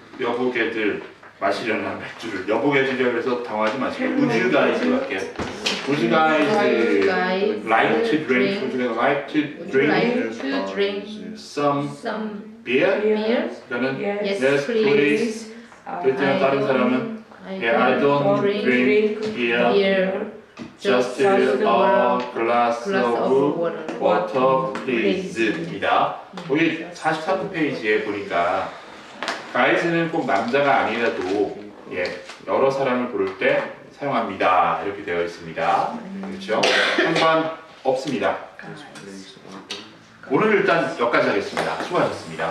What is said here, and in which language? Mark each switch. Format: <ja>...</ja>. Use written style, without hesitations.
<ko>여보게들 마시려는 맥주를 여보게들이라고 해서 당황하지 마시고</ko> <en>Would you guys</en> <ko>할게요.</ko> <en>Would you guys like to drink? Would you like to Would you like drink to drink some some beer? beer?</en> <ko>그러면</ko> <en>Yes, yes please. please.</en> <ko>그랬더니 다른 사람은</ko> <en>I I don't drink drink beer. beer. Just a glass glass of of water. water please입니다.</en> <ko>여기 43 페이지에 보니까 guys는 꼭 남자가 아니라도 예, 여러 사람을 부를 때 사용합니다. 이렇게 되어 있습니다. 그렇죠? 상관 없습니다. 오늘 일단 여기까지 하겠습니다. 수고하셨습니다.</ko>